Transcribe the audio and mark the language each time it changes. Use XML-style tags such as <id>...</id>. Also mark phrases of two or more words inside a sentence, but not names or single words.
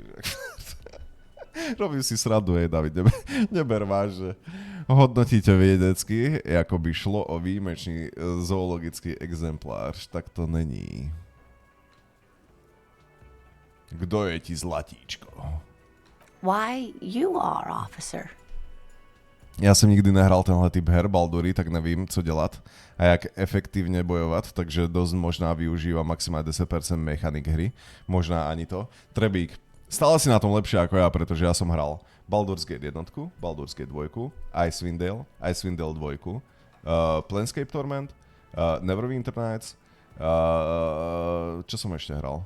<sk>Robím si srandu, David, neber vážne. Hodnotíte vedecky, ako by šlo o výjimečný zoologický exemplár.</sk> <cs>Tak to není.</cs> <sk>Kto je ti zlatíčko?</sk> <en>Why, you are, officer.</en> <sk>Ja som nikdy nehral</sk> <cs>tenhle typ her</cs> <sk>Baldury,</sk> <cs>tak nevím, co dělat a jak</cs> <sk>efektívne bojovať, takže dosť možná využíva maximálne 10% mechanik hry.</sk> <cs>Možná ani to.</cs> <sk>Trebík, stále si na tom lepšie ako ja, pretože ja som hral Baldur's Gate 1, Baldur's Gate 2, Icewind Dale 2, Planescape Torment, Neverwinter Nights, čo som ešte hral?</sk>